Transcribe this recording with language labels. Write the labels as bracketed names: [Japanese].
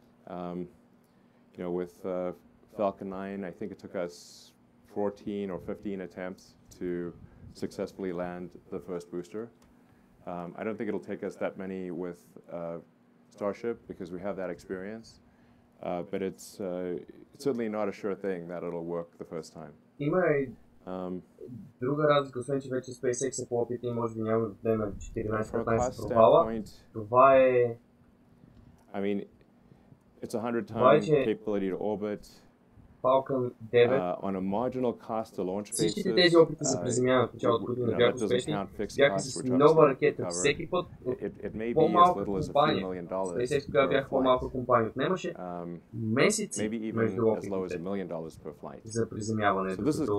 [English] You know, with Falcon 9, I think it took us 14 or 15 attempts to successfully land the first booster. I don't think it'll take us that many with Starship because we have that experience, but it's certainly not a sure thing that it'll work the first time. [Bulgarian] Има и друга разлика, освен че вече SpaceX е по-опитни, може би няма да отнеме 14-15 провала. Това е... [English] I mean, it's 100-ton capability to orbit. Falcon 9. On a marginal cost to launch basis. [Bulgarian] Всичките тези опити за приземяване в началото, които не бяха успешни, бяха с нова ракета всеки път от по-малка компания. SpaceX тогава бяха по-малка компания. Отнемаше месеци между опитите за приземяването.